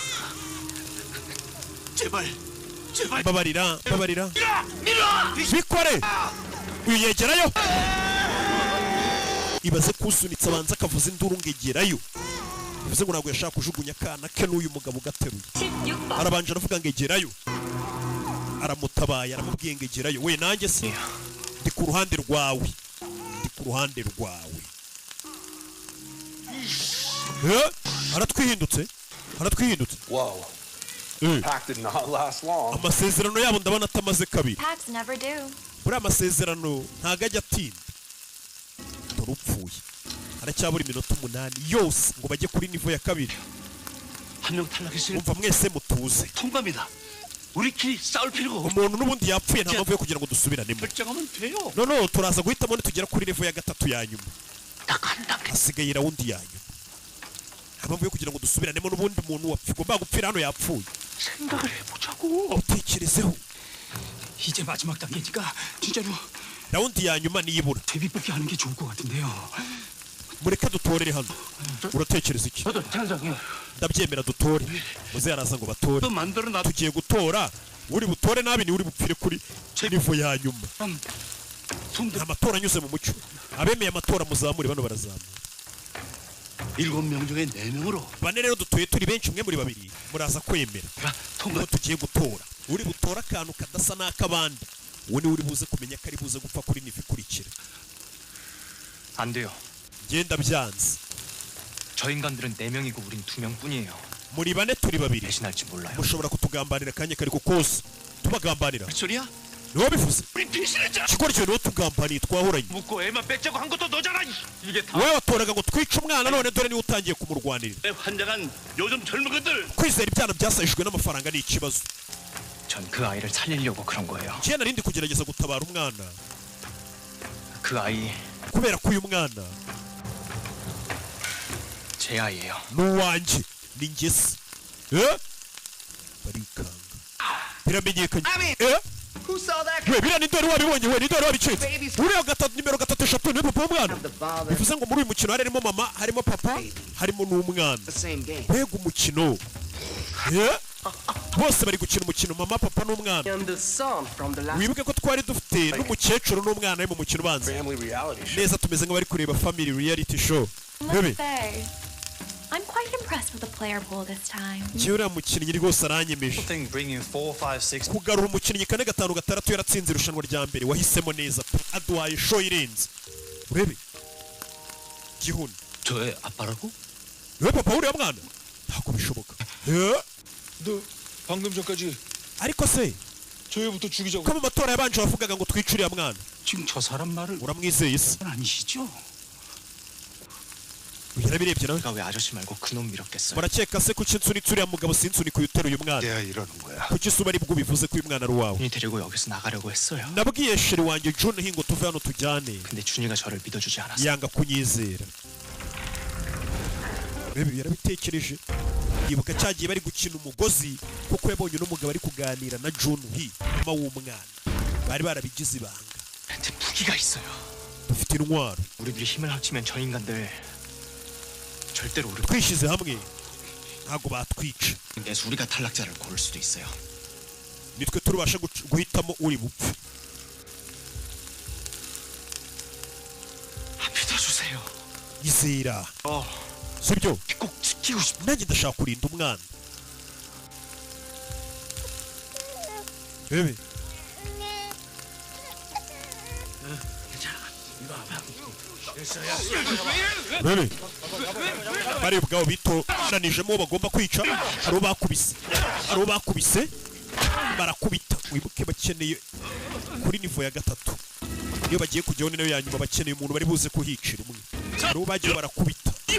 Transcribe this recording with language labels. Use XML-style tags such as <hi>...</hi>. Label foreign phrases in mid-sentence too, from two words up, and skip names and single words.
<rw>babarira bikore uyu yegerayo ibaze kusunitse abanza akavuza induru ngegerayo bivuze ngo ntabwo yashaka kujugunya akana ke n'uyu mugabo ugateruye arabanje aravuga ngo egerayo aramutabaye aramubwiye ngo egerayo we nanjye se ndi ku ruhande rwawe haratwihindutse</rw> <en>Whoa. Pact did not last long.</en> <rw>amasezerano yabo ndabona atamaze kabiri buriya amasezerano ntago ajya atinda dore upfuye haracyabura iminota 8 yose ngo bajye kuri nivo ya kabiri umva mwese mutuze umuntu n'ubundi yapfuye nta mpamvu yo kugira ngo dusubiranemo no turaza guhitamo nitugera kuri nivo ya gatatu ya nyuma hasigaye rawundi ya nyuma nta mpamvu yo kugira ngo dusubiranemo n'ubundi muntu wapfuye ugomba gupfira hano yapfuye utekerezeho</rw> <ko>이제 마지막 단계니까 진짜로</ko> <rw>rawundi ya nyuma niyibura</rw> <ko>데뷔밖에 하는 게 좋을 것 같은데요.</ko> <rw>mureke dutorere hano uratekereza iki ndabyemera dutore muze yaraza ngo batore tugiye gutora uri butore nabi ni uri bupfire kuri nivo ya nyuma amatora anyuze mu mucyo abemeye amatora muzamure bano barazamura</rw> <ko>7명 중에 4명으로</ko> <rw>bane rero dutuye turi benshi mwe muri babiri muraza kwemera ngo tugiye gutora uri butora akantu kadasa n'akabandi uwo ni uri buze kumenya ko ari buze gupfa kuri nivo ikurikira</rw> <ko>안 돼요.</ko> <rw>genda byanze</rw> <ko>저 인간들은 4명이고 우린 2명뿐이에요.</ko> <rw>muri bane turi babiri</rw> <ko>대신할지 몰라요.</ko> <rw>mushobora kutugambanira akanya kariko kose tubagambanira</rw> <ko>소리야?</ko> <rw>niwo bivuze</rw> <ko>우리 피신했잖아.</ko> <rw>gikora niwo tugambaniye twahoranye</rw> <ko>묻고 애만 뺏자고 한 것도 너잖아. 이게 다</ko> <rw>wowe watoraga ngo twice umwana none dore niwe utangiye kumurwanirira</rw> <ko>환장한 요즘 젊은 것들.</ko> <rw>kwizera ibyana byasajijwe n'amafaranga ni ikibazo</rw> <ko>전 그 아이를 살리려고 그런 거예요.</ko> <rw>njye narindi kugerageza gutabara umwana</rw> <ko>그 아이</ko> <rw>kubera ko uyu mwana</rw> <ko>제 아이예요.</ko> <rw>n'uwanjye ni njye se barikanga biramenyekanye we biriya ni dore wabibonye we ni dore wabicitse uriya nimero 3 ni papa w'umwana bivuze ngo muri uyu mukino harimo mama harimo papa harimo n'umwana mbega umukino bose bari gukina umukino mama papa n'umwana wibuke ko twari dufite n'umukecuru n'umwana we mu mukino ubanza neza tumeze nk'abari kureba</rw> <en>family reality show</en> <rw>bebe</rw> <en>I'm quite impressed with the player pool this time.</en> <rw>uriya mukinnyi rwose aranyemeje kugarura umukinnyi 4-5-6 yaratsinze irushanwa rya mbere wahisemo neza aduhaye show irenze urebe gihuni</rw> <ko>저의 아빠라고?</ko> <rw>왜 papa uriya mwana ntabwo bishoboka</rw> <ko>너 방금 전까지</ko> <rw>ariko se</rw> <ko>저희부터 죽이자고</ko> <rw>ko mu matora yabanje wavugaga ngo twice uriya mwana</rw> <ko>지금 저 사람 말을</ko> <rw>uramwizeye se</rw> <ko>아니시죠?</ko> <rw>yarabirebye nawe</rw> <ko>내가 왜 아저씨 말고 그놈 밀었겠어요?</ko> <rw>murakeka se kuki nsunitse uriya mugabo sinsunike uyu uteruye umwana</rw> <ko>내가 이러는 거야</ko> <rw>kuki se uba aribwo ubivuze ko uyu mwana ari uwawe</rw> <ko>준이 데리고 여기서 나가려고 했어요.</ko> <rw>nabwiye sheri wanjye John hingo tuve hano tujyane</rw> <ko>근데 준이가 저를 믿어주지 않았어요.</ko> <rw>yanga kunyizera bebe yarabitekereje yibuka cyagiye bari gukina umugozi kuko yabonye n'umugabo ari kuganira na John mama w'umwana bari barabigize ibanga</rw> <ko>근데 무기가 있어요.</ko> <rw>dufite intwaro</rw> <ko>우리들이 힘을 합치면 저 인간들 절대로 우리</ko> <rw>twishyize hamwe ntabwo batwica</rw> <ko>그래서 우리가 탈락자를 고를 수도 있어요.</ko> <rw>nitwe turubasha guhitamo uri bupfe</rw> <ko>믿어주세요.</ko> <rw>izera sibyo</rw> <ko>꼭 지키고 싶.</ko> <rw>nanjye ndashaka kurinda umwana bebe bebe bari ubwabo bitoranijemo bagomba kwica hari bakubise barakubita wibuke bakeneye kuri nivo ya gatatu iyo bagiye kujyaho ni nayo ya nyuma bakeneye umuntu bari buze kuhicira umwe hari bagiye barakubita</rw>